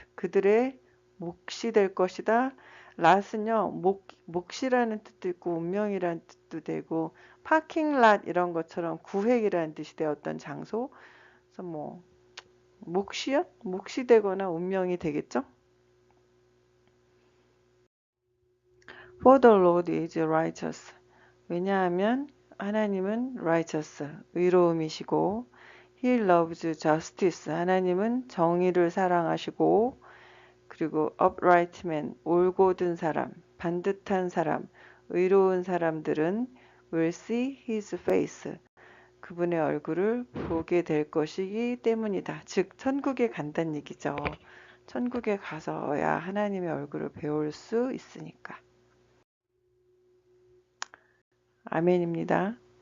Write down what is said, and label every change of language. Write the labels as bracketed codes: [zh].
[ko] 그들의 몫이 될 것이다. lat은요, 몫이라는 뜻도 있고 운명이라는 뜻도 되고 파킹 랏 이런 것처럼 구획이라는 뜻이 돼 어떤 장소. 그래서 뭐 몫이요? 몫이 되거나 운명이 되겠죠? [en] For the Lord is righteous. [ko] 왜냐하면 하나님은 [en] righteous, [ko] 의로움이시고 [en] He loves justice. [ko] 하나님은 정의를 사랑하시고 그리고 upright man, 올곧은 사람, 반듯한 사람, 의로운 사람들은 [en] will see his face. [ko] 그분의 얼굴을 보게 될 것이기 때문이다. 즉 천국에 간다는 얘기죠. 천국에 가서야 하나님의 얼굴을 배울 수 있으니까. 아멘입니다.